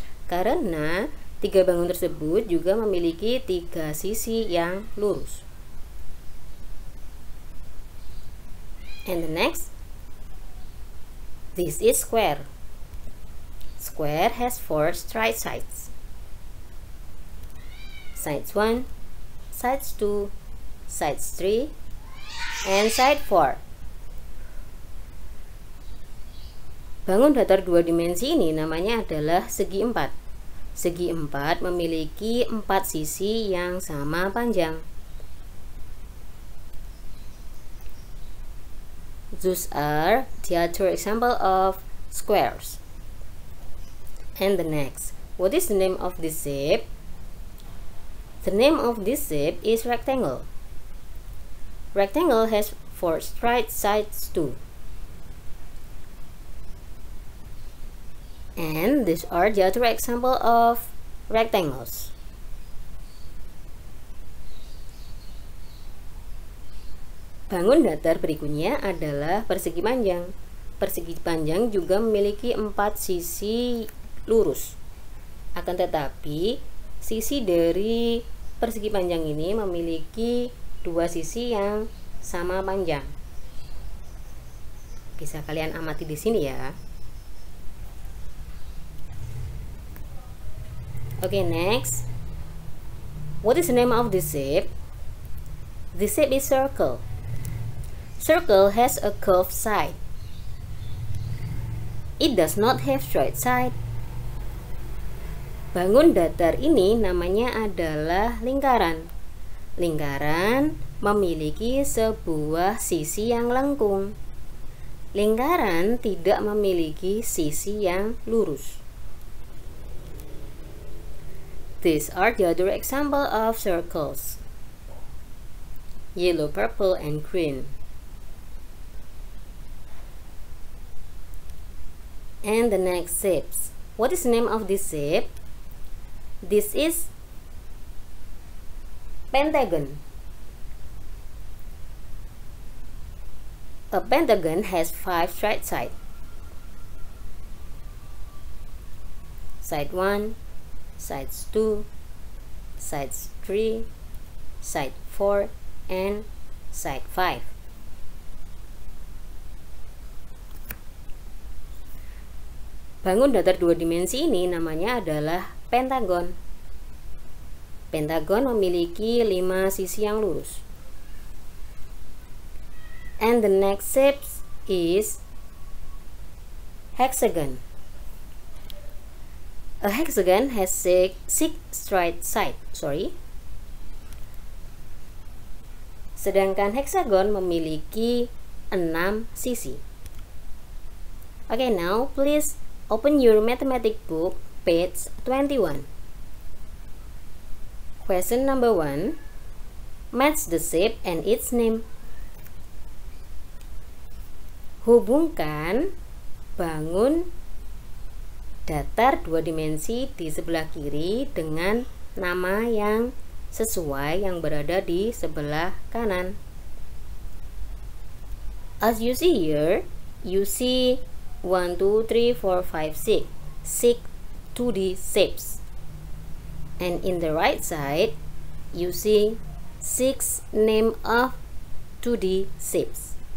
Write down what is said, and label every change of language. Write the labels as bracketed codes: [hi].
[id] Karena 3 bangun tersebut juga memiliki 3 sisi yang lurus. [en] And the next, this is square. Square has 4 straight sides. Sides 1, sides 2, sides 3, and side 4. [id] Bangun datar 2 dimensi ini namanya adalah segi 4. Segi 4 memiliki 4 sisi yang sama panjang. [en] Those are the other example of squares. And the next, what is the name of this shape? The name of this shape is rectangle. Rectangle has 4 straight sides too. And these are the other example of rectangles. [id] Bangun datar berikutnya adalah persegi panjang. Persegi panjang juga memiliki 4 sisi lurus. Akan tetapi, sisi dari persegi panjang ini memiliki 2 sisi yang sama panjang. Bisa kalian amati di sini ya. [en] Okay, next. What is the name of this shape? This shape is circle. Circle has a curved side. It does not have straight side. [id] Bangun datar ini namanya adalah lingkaran. Lingkaran memiliki sebuah sisi yang lengkung. Lingkaran tidak memiliki sisi yang lurus. [en] These are the other example of circles. Yellow, purple, and green. And the next shapes. What is the name of this shape? This is pentagon. A pentagon has 5 straight sides. Side 1, sides 2, sides 3, side 4, and side 5. [id] Bangun datar 2 dimensi ini namanya adalah pentagon. Pentagon memiliki 5 sisi yang lurus. [en] And the next shape is hexagon. A hexagon has 6 straight sides. [id] Sedangkan hexagon memiliki 6 sisi. [en] Okay, now please open your mathematics book, page 21. Question number 1. Match the shape and its name. [id] Hubungkan bangun datar 2 dimensi di sebelah kiri dengan nama yang sesuai yang berada di sebelah kanan. [en] As you see here, you see 1, 2, 3, 4, 5, 6 2D shapes. And in the right side, you see 6 name of 2D shapes.